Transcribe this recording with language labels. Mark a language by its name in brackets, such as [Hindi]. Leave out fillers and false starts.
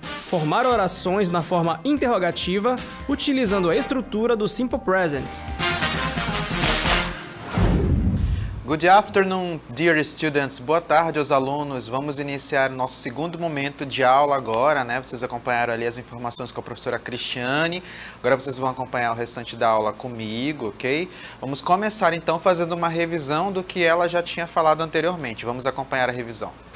[Portuguese] Formar orações na forma interrogativa utilizando a estrutura do Simple Present. [English] Good afternoon, dear students. [Portuguese] Boa tarde aos alunos. Vamos iniciar o nosso segundo momento de aula agora, né? Vocês acompanharam ali as informações com a professora Cristiane. Agora vocês vão acompanhar o restante da aula comigo, ok? Vamos começar então fazendo uma revisão do que ela já tinha falado anteriormente. Vamos acompanhar a revisão.